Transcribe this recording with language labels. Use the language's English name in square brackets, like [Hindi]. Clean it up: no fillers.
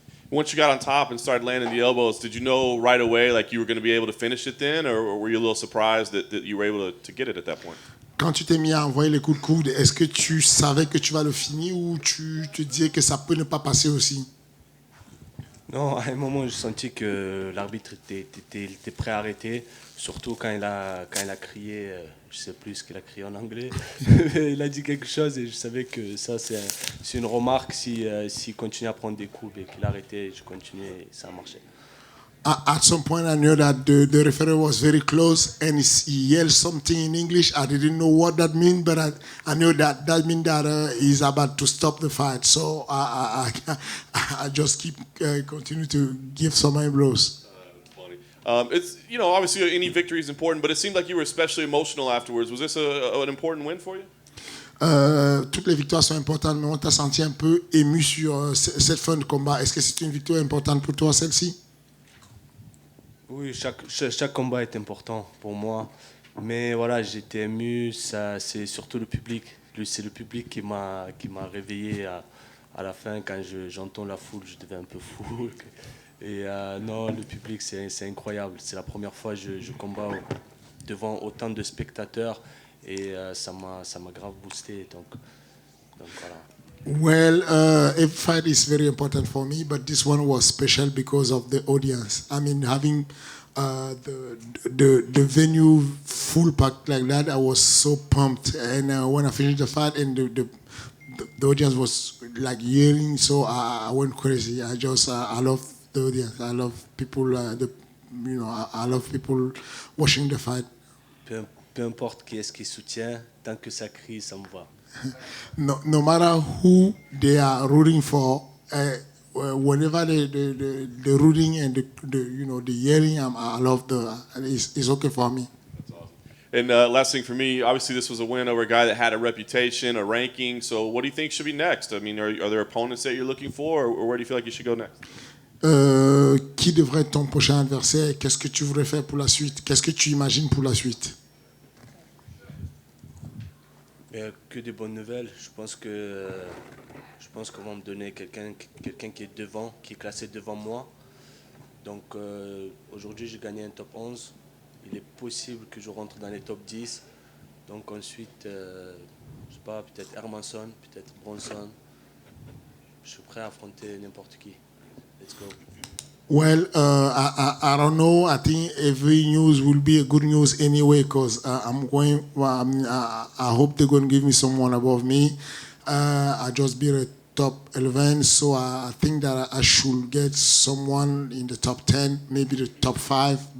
[English] Once you got on top and started landing the elbows, did you know right away like you were going to be able to finish it then, or were you a little surprised that you were able to get it at that point? [French] Quand tu t'es mis à envoyer les coups de coude, est-ce que tu savais que tu vas le finir ou tu te disais que ça peut ne pas passer aussi? Non, à un moment, j'ai senti que l'arbitre était prêt à arrêter, surtout quand il a crié, je ne sais plus ce qu'il a crié en anglais, il a dit quelque chose et je savais que ça, c'est une remarque. S'il continuait à prendre des coups et qu'il arrêtait, je continuais et ça a marché. [English] At some point, I knew that the referee was very close and he yelled something in English. I didn't know what that meant, but I knew that meant that he's about to stop the fight. So I just continue to give some blows. It's obviously any victory is important, but it seemed like you were especially emotional afterwards. Was this an important win for you? [French] Toutes les victoires sont importantes, mais on t'a senti un peu ému sur cette fin de combat. Est-ce que c'est une victoire importante pour toi, celle-ci? Oui, chaque combat est important pour moi. Mais voilà, j'étais ému. C'est surtout le public. C'est le public qui m'a réveillé à la fin. Quand j'entends la foule, je deviens un peu fou. Et non, le public, c'est incroyable. C'est la première fois que je combats devant autant de spectateurs. Et ça m'a grave boosté. Donc voilà. [English] Well, every fight is very important for me, but this one was special because of the audience. I mean, having the venue full packed like that, I was so pumped. And when I finished the fight, and the audience was like yelling, so I went crazy. I love the audience. I love people. I love people watching the fight. [French] Peu importe qui est-ce qui soutient, tant que ça crie, ça me va. [English] No matter who they are rooting for, whenever the rooting and the yelling, I love it's okay for me. That's awesome. And last thing for me, obviously this was a win over a guy that had a reputation, a ranking. So what do you think should be next? I mean, are there opponents that you're looking for, or where do you feel like you should go next? [French] Qui devrait être ton prochain adversaire? Qu'est-ce que tu voudrais faire pour la suite? Qu'est-ce que tu imagines pour la suite? Que des bonnes nouvelles. Je pense qu'on va me donner quelqu'un qui est devant, qui est classé devant moi. Donc aujourd'hui, j'ai gagné un top 11. Il est possible que je rentre dans les top 10. Donc ensuite, je sais pas, peut-être Hermanson, peut-être Bronson. Je suis prêt à affronter n'importe qui. [English] Let's go. Well, I don't know. I think every news will be a good news anyway because I'm going. I hope they're going to give me someone above me. I just beat a top 11, so I think that I should get someone in the top 10, maybe the top 5.